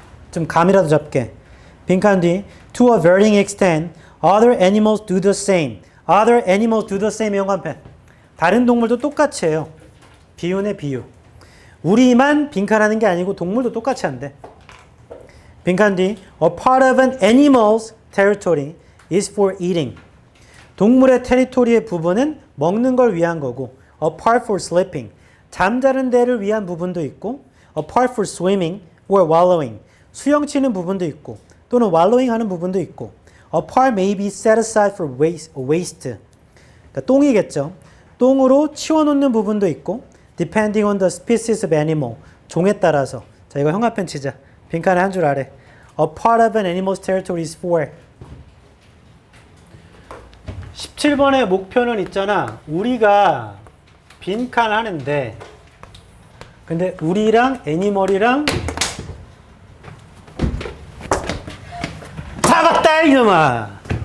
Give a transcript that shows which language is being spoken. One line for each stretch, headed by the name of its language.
Korean: 좀 감이라도 잡게. 빈칸 뒤
English: To a varying extent, other animals do the same. Other animals do the same.
Korean: 영관펜. 다른 동물도 똑같이 해요. 비유네 비유. 우리만 빈칸하는 게 아니고 동물도 똑같이 한대. 빈칸 뒤
English: A part of an animal's territory is for eating.
Korean: 동물의 테리토리의 부분은 먹는 걸 위한 거고
English: A part for sleeping.
Korean: 잠자는 데를 위한 부분도 있고
English: A part for swimming or wallowing.
Korean: 수영치는 부분도 있고 또는 wallowing 하는 부분도 있고
English: A part may be set aside for waste.
Korean: 그러니까 똥이겠죠. 똥으로 치워놓는 부분도 있고
English: depending on the species of animal.
Korean: 종에 따라서. 자, 이거 형아편 치자. 빈칸에 한 줄 아래.
English: A part of an animal's territory is for.
Korean: 17번의 목표는 있잖아. 우리가 빈칸 하는데 근데 우리랑 애니멀이랑 다 같다 이놈아.